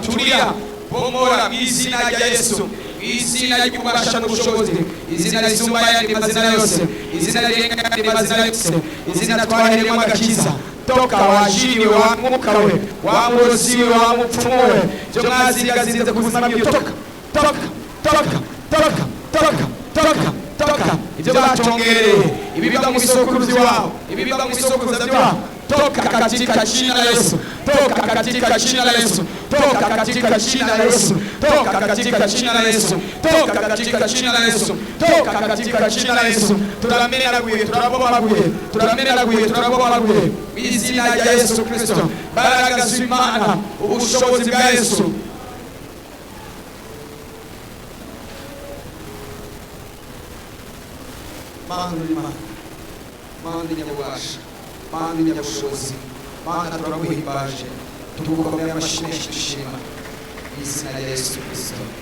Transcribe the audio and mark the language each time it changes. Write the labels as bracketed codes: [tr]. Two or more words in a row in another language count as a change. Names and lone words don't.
[rw] tulia, bomora, izina rya Yesu, izina ry'ububasha n'ubushobozi, izina risumba ayandi mazina yose, izina rirenga ayandi mazina yose, izina twahereyemo agakiza. [sw] Toka wajiriwe, [rw] wa mwuka we, wa murozi we, wa mupfumu we, byo mwazigazize ku buzima bwiwe, [sw] toka, toka, toka, toka, toka, toka, toka, [rw] ibyo batongereye, ibibiba mu bisokuruzi wabo, ibibiba mu bisokuruza byabo, [sw] toka katika jina la Yesu, toka katika jina la Yesu, toka katika jina la Yesu, toka katika jina la Yesu, toka katika jina la Yesu, toka katika jina la Yesu. [rw] Turamenaguye, turabomaguye, turamenaguye, turabomaguye, mu izina rya Yesu Kristo. Imbaraga z'Imana, ubushobozi bwa Yesu. Mana nyabubasha, Mana nyabushobozi, Mana turaguhimbaje, tugukomeye amashyi menshi dushima, mu izina rya Yesu Kristo.